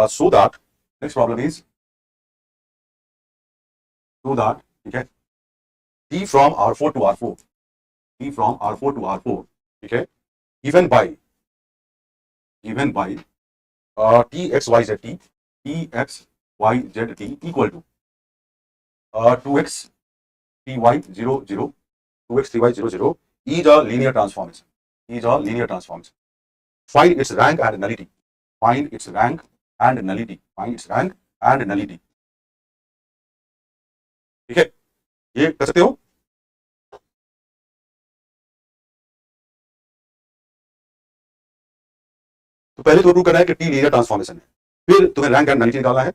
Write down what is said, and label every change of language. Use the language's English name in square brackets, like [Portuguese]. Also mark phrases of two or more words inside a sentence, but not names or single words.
[English] so that next problem is so that, [Hindi] ठीक है, [English] T from R4 to R4, T from R4 to R4, [Hindi] ठीक है, [English] given by, given by T x y z t, T x y z t equal to 2x 3y 0 0, 2x 3y 0 0 is a linear transformation, is a linear transformation. Find its rank and nullity, find its rank and nullity, find its rank and nullity. [Hindi] ठीक है, ये कर सकते हो। तो पहले तो प्रूव करना है कि टी [English] linear transformation [Hindi] है, फिर तुम्हें [English] rank and nullity [Hindi] निकालना है।